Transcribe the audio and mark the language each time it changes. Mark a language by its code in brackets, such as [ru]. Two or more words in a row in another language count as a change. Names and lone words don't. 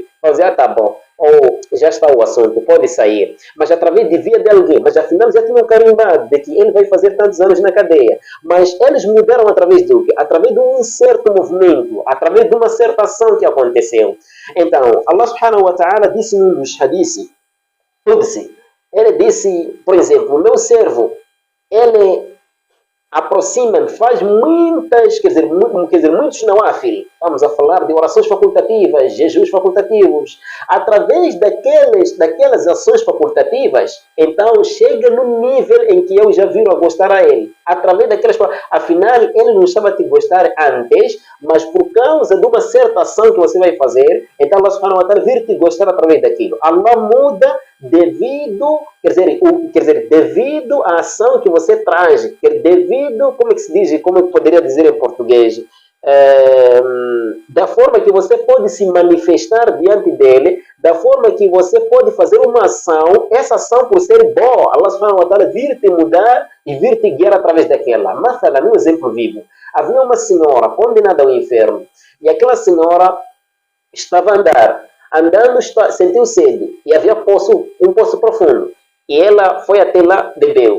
[pt] Vai dizer, tá bom, ou já está o assunto, pode sair. Mas através de via de alguém, mas afinal já tinham carimbado de que ele vai fazer tantos anos na cadeia. Mas eles mudaram através do quê? Através de um certo movimento, através de uma certa ação que aconteceu. Então, Allah [ar] سبحانه وتعالى [pt] disse num dos hadiths, ele disse, por exemplo, o meu servo, ele aproxima-me, faz muitas, quer dizer, muitos nawafil. Vamos a falar de orações facultativas, jejuns facultativos. Através daquelas ações facultativas, então chega no nível em que eu já viro a gostar a ele. Através daquelas, afinal, ele não estava a te gostar antes, mas por causa de uma certa ação que você vai fazer, então Allah [ar] سبحانه وتعالى [pt] vir te gostar através daquilo. Allah muda devido, devido à ação que você traz, devido, como é que se diz, como eu poderia dizer em português, da forma que você pode se manifestar diante dele, da forma que você pode fazer uma ação, essa ação por ser boa, Allah [ar] سبحانه وتعالى [pt] vir te mudar e vir te guiar através daquela. Mas, um exemplo vivo, havia uma senhora condenada ao inferno, e aquela senhora estava a andando, sentiu sede, e havia um poço profundo, e ela foi até lá, bebeu.